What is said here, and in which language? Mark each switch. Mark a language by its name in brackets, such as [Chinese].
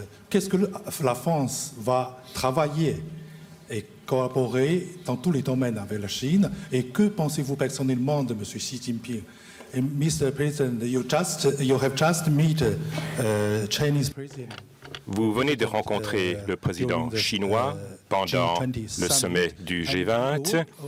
[French] Qu'est-ce que la France va travailler et collaborer dans tous les domaines avec la Chine? Et que pensez-vous personnellement de M. [English] Xi Jinping? And Mr. President, you have just met Chinese President. [French] Vous venez de rencontrer le président chinois pendant le sommet du G20.